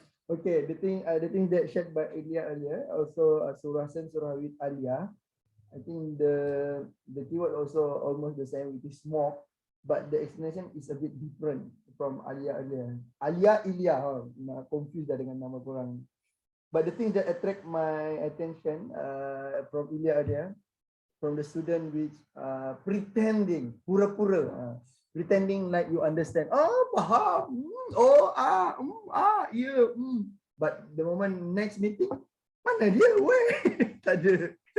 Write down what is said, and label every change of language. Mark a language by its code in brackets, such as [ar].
[en] Okay, the thing that shared by Ilya earlier, also Surah with Aliyah. I think the keyword also almost the same, which is smoke, but the explanation is a bit different from Aliyah earlier. [ms] Aliyah, Ilya, [en] confused [ms] dah dengan nama korang. [en] But the thing that attract my attention from Ilya earlier, from the student which pretending, [ms] pura-pura, [en] pretending like you understand. Oh, [ms] faham. [en] Oh, yeah. But the moment next meeting, [ms] mana dia? Weh, tak ada.